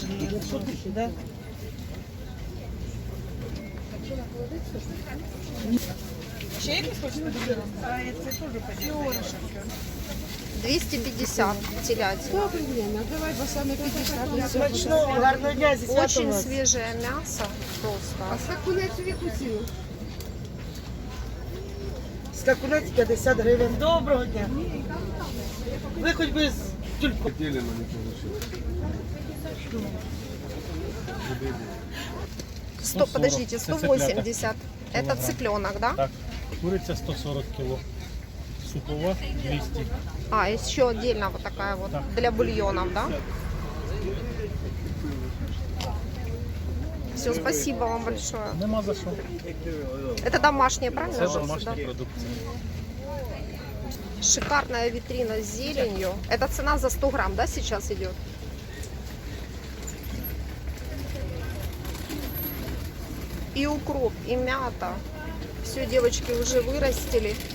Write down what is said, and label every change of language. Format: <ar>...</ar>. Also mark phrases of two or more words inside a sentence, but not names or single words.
<uk>Тут де? Ще якісь хочете додати? Це теж поділка. 250 телятина. Гарного дня, зі святом</uk> <ru>Очень</ru> <uk>вас.</uk> <ru>свежее мясо просто.</ru> <uk>Скакунець 50 гривень. Доброго дня. Ви хоч би з тюльпу.</uk> <ru>Поделено не получилось. 100, подождите, 180. Это цыпленок, да?</ru> <uk>Так, куриця 140 кг, супова 200.</uk> <ru>А, еще отдельно вот такая вот</ru> <uk>Так.</uk> <ru>для бульонов, да? Все, спасибо вам большое.</ru> <uk>Нема за що.</uk> <ru>Это домашние, правильно?</ru> <uk>Це</uk> <ru>же,</ru> <uk>домашня</uk> <ru>да?</ru> <uk>продукція.</uk> <ru>Шикарная витрина с зеленью. Это цена за 100 грамм, да, сейчас идет? И укроп, и мята. Все девочки уже вырастили.</ru>